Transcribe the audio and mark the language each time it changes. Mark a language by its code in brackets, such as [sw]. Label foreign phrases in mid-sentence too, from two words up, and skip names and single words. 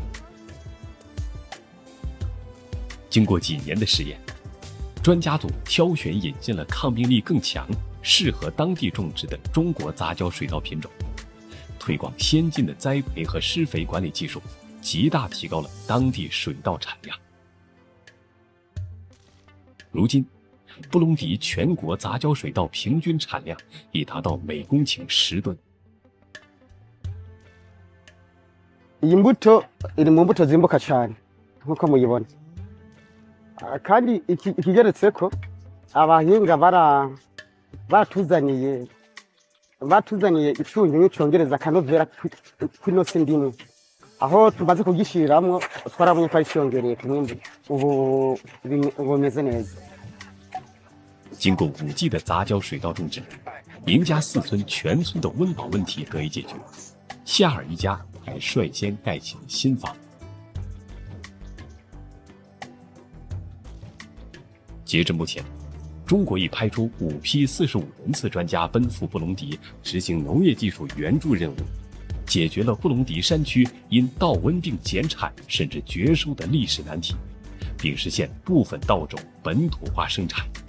[zh] 经过几年的试验，专家组挑选引进了抗病力更强、适合当地种植的中国杂交水稻品种，推广先进的栽培和施肥管理技术，极大提高了当地水稻产量。如今，布隆迪全国杂交水稻平均产量已达到每公顷10吨。 [rn] iyi mbuto iri mu mbuto zimbuka cyane nk'uko muyibona, kandi ikigeretseko abahinga batuzaniye icyunyunyu cyongereza akanovera kw'ino si ndimwe, aho tumaze kugishiramwo twarabonye ko ari cyongereye ku mwimbu, ubu bumeze neza。 [zh] 经过5季的杂交水稻种植，宁加4村全村的温饱问题得以解决。夏尔一家还率先盖起了新房。截至目前，中国已派出5批45人次专家奔赴布隆迪执行农业技术援助任务，解决了布隆迪山区因稻瘟病减产甚至绝收的历史难题，并实现部分稻种本土化生产。